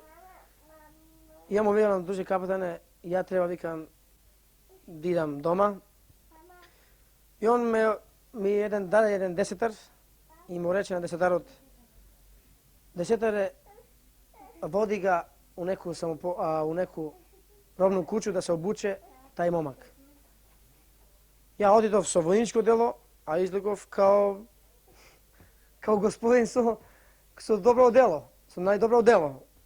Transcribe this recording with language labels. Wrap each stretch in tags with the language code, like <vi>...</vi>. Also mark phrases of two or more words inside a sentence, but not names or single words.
<mk>И ја му викам, друже капетане, ја треба, викам, да идам дома. И он ми даде еден десетар и му рече на десетарот, десетаре,</mk> <sr>води ga u neku robnu kuću da se obuče taj momak.</sr> <mk>Ја одидов со војничко дело, а излегов као господин со добро дело, со најдобро дело.</mk>